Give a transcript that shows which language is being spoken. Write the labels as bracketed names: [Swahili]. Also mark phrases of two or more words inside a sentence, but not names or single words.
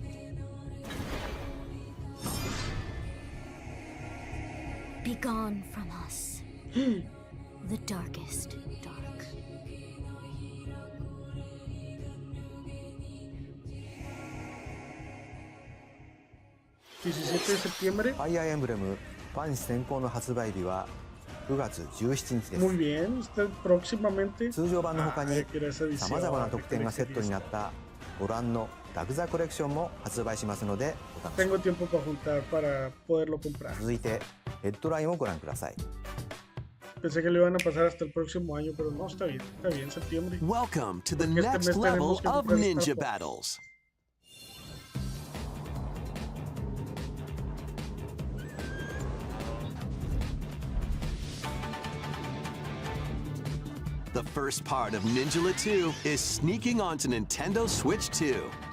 [English] Begone from us, the darkest dark. [Spanish] ¿17 de septiembre? [Japanese] ファイアーエンブレムファン先行の発売日は9月17日で [Spanish] Muy [Japanese] す。 [Spanish] bien, está próximamente. [Japanese] 通常版の他に [Spanish] quiero esa edición, [Japanese] 様々な特典がセットに [Spanish] esa [Japanese] なったご覧のラグザコレクションも発売しますのでお楽しみ [Spanish] Tengo [Japanese] に。 [Spanish] tiempo para juntar para poderlo comprar. [Japanese] 続いてヘッドラインをご覧ください。 [Spanish] Pensé que lo iban a pasar hasta el próximo año, pero no, está bien, septiembre. [English] Welcome to the [Spanish] Porque este [English] next [Spanish] mes [English] level [Spanish] tenemos que [English] of [Spanish] comprar [English] ninja [Spanish] Star Fox. [English] battles. The first part of Ninjala 2 is sneaking onto Nintendo Switch 2.